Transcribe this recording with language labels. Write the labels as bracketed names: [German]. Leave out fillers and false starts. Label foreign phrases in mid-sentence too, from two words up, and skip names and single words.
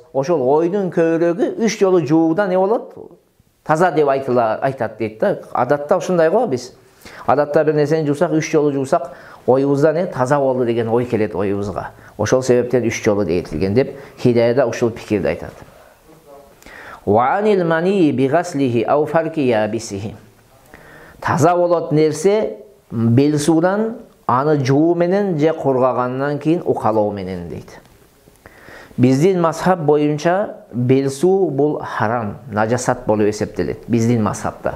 [Kyrgyz] Ошол ойдун көбүрөгү 3 жолу жууда не болот? Таза деп айтат дейт да. Адатта ушундай го биз. Адатта бир нерсени жуусак, 3 жолу жуусак, оюбузда не таза болду деген ой келет оюбузга. Ошол себептен 3 жолу дейилген деп Хидаяда ушул пикирди айтат. [Arabic] وعن المني بغسله أو فرك يابسه. [Kyrgyz] Таза болот нерсе бел суудан, аны жуу менен же кургагандан кийин укалоо менен дейт. Биздин мазхаб боюнча бел суу бул харам, нажасат болуп эсептелет биздин мазхабта.